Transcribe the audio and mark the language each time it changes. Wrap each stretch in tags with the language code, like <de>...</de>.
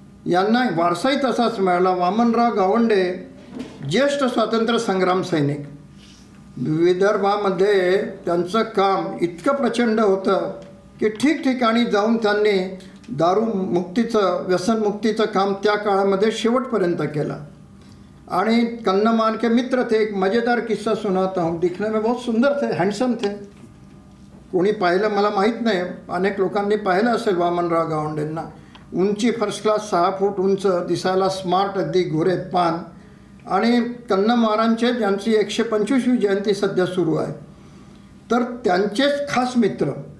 <mr>यांना वारसाही तसाच मिळाला. वामनराव गावंडे ज्येष्ठ स्वातंत्र्य संग्राम सैनिक. विदर्भामध्ये त्यांचं काम इतकं प्रचंड होतं की ठिकठिकाणी जाऊन त्यांनी दारूमुक्तीचं, व्यसनमुक्तीचं काम त्या काळामध्ये शेवटपर्यंत केलं. आणि</mr> <hi>कन्नमान के मित्र थे. एक मज़ेदार किस्सा सुनाता हूँ. दिखने में बहुत सुंदर थे, हँडसम थे.</hi> <mr>कोणी पाहिलं मला माहीत नाही, अनेक लोकांनी पाहिलं असेल वामनराव गावंडेंना. उंची फर्स्ट क्लास, 6 फूट उंच, दिसायला स्मार्ट, अगदी गोरे पान. आणि कन्नमारांचे ज्यांची 125वी जयंती सध्या सुरू आहे, तर त्यांचेच खास मित्र.</mr>